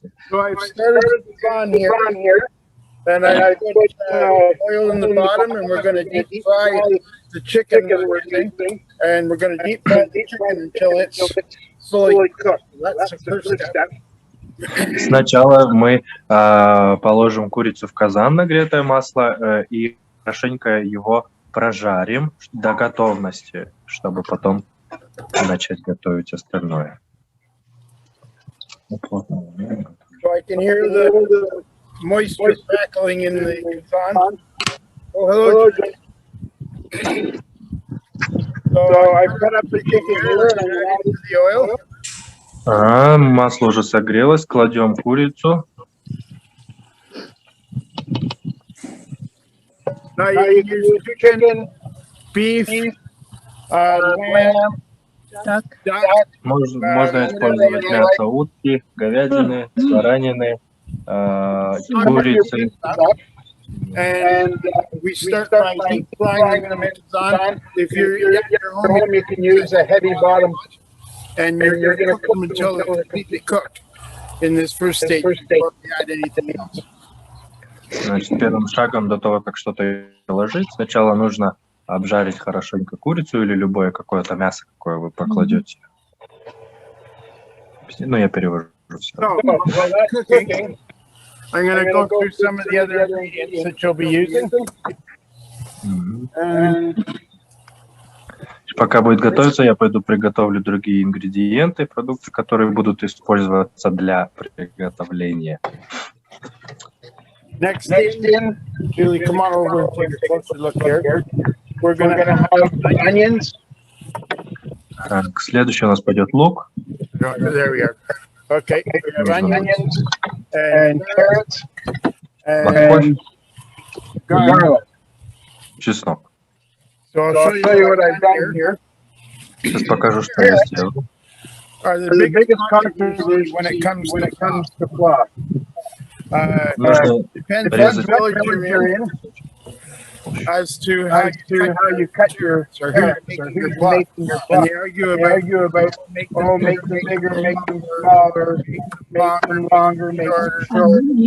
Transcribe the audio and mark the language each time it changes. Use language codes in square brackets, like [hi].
[en] So I've started on here, and I put oil in the bottom, and we're going to deep fry the chicken that we're using, and we're going to deep fry the chicken until it's fully cooked. That's the first step. [ru] Сначала мы положим курицу в казан, нагретое масло, и хорошенько его прожарим до готовности, чтобы потом начать готовить остальное. [en] So I can hear the moisture crackling in the казан. Oh, hello. So I cut up the chicken here and I'm adding the oil. [ru] Масло уже согрелось, кладем курицу. [en] Now you can use chicken, beef, lamb, duck. [ru] Можно использовать мясо утки, говядины, баранины, курицы. [en] And we start by deep frying them in on. If you're at your home, you can use a heavy bottom, and you're going to cook them until they're completely cooked in this first stage before we add anything else. [ru] Значит, первым шагом до того, как что-то положить, сначала нужно обжарить хорошенько курицу или любое какое-то мясо, какое вы покладете. Ну, я перевожу все. [en] So, while that's cooking, I'm going to go through some of the other ingredients that you'll be using. [ru] Пока будет готовиться, я пойду приготовлю другие ингредиенты, продукты, которые будут использоваться для приготовления. [en] Next in, Julie, come on over and take a closer look here. We're going to have onions. [ru] Так, следующий у нас пойдет лук. [en] There we are. Okay, we have onions and carrots and garlic. [ru] Чеснок. [en] So I'll show you what I've done here. [ru] Сейчас покажу, что я сделал. [en] Are the biggest controversies when it comes to Ploff. Depends on the village you're in as to how you cut your Ploff. And they argue about make them bigger, make them smaller, make them longer, make them shorter.